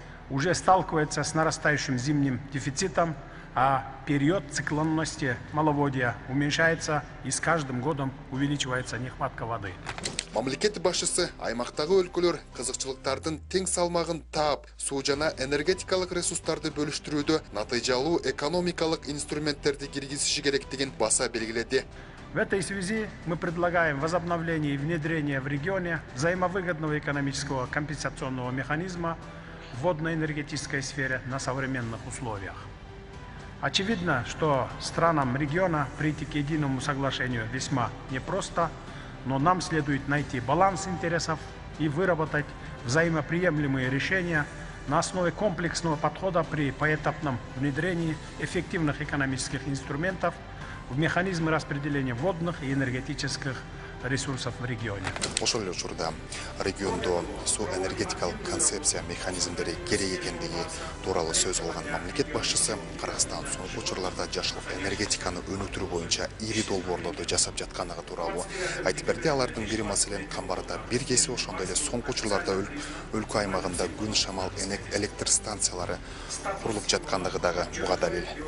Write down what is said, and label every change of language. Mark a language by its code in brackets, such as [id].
[ru] Уже сталкивается с нарастающим зимним дефицитом, а период циклонности маловодья уменьшается, и с каждым годом увеличивается нехватка воды. [ky] Мамлекет башчысы аймактагы өлкөлөр кызыкчылыктардын тең салмагын таап, суу жана энергетикалык ресурстарды бөлүштүрүүдө натыйжалуу экономикалык инструменттерди киргизиши керектигин баса белгиледи. [ru] В этой связи мы предлагаем возобновление и внедрение в регионе взаимовыгодного экономического компенсационного механизма в водно-энергетической сфере на современных условиях. Очевидно, что странам региона прийти к единому соглашению весьма непросто, но нам следует найти баланс интересов и выработать взаимоприемлемые решения на основе комплексного подхода при поэтапном внедрении эффективных экономических инструментов в механизмы распределения водных и энергетических ресурсов в регионе. [ky] Ошол эле учурда региондо суу энергетикалык концепция механизмдери керек экендиги тууралуу сөз кылган мамлекет башчысы Кыргызстан соңку учурларда жашыл энергетиканы өнүктүрүү боюнча ири долбоорлорду жасап жаткандыгы тууралуу айтып берди. Алардын бири маселен Камбарда бир кеси, ошондой эле соңку учурларда өлкө аймагында күн шамал электр станциялары курулуп жаткандыгы дагы буга далил.